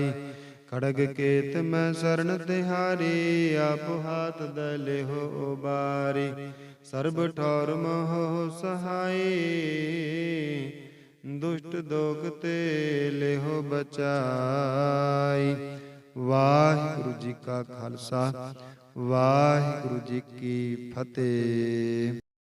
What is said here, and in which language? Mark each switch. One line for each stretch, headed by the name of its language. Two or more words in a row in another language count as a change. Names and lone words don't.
Hindi: खड़ग केत मैं शरण तिहारी, आप हाथ दले हो उबारी। सर्ब ठौर महो सहाय, दुष्ट दोग ते ले हो बचाई।
Punjabi: ਵਾਹਿਗੁਰੂ ਜੀ ਕਾ ਖਾਲਸਾ, ਵਾਹਿਗੁਰੂ ਜੀ ਕੀ ਫਤਿਹ।